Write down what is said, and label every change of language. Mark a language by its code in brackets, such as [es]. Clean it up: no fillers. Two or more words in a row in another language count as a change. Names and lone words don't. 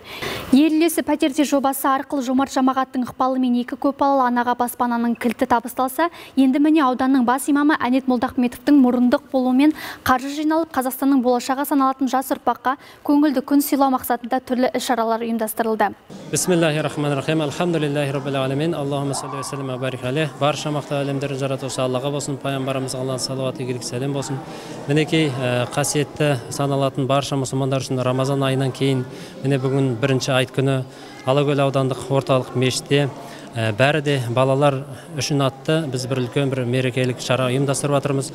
[kk] Ел үлесі пәтерде жобасы арқылы жомарт жамағаттың ықпалымен 2 көпбалалы анаға баспананың кілті табысталса, енді міне ауданның бас имамы Әнет Молдахметовтің мұрындық болуымен қаржы жиналып, Қазақстанның болашағы саналатын жас ұрпаққа көңілді күн сыйлау мақсатында түрлі іс-шаралар ұйымдастырылды. [ar] بسم الله الرحمن الرحيم. الحمد لله رب العالمين. اللهم صل وسلم وبارك عليه. [kk] Барша мақта әлемдерін жаратушы Аллаға болсын, пайғамбарымызға Алланың салауаты игілік сәлем болсын. Мінекей қасиетті саналатын барша мұсылмандар үшін Рамазан айынан кейін міне бүгін бірінші айт күні Алакөл аудандық орталық мешітте бәрі де балалар үшін атты біз бір үлкен бір мерекелік шара ұйымдастырып жатырмыз.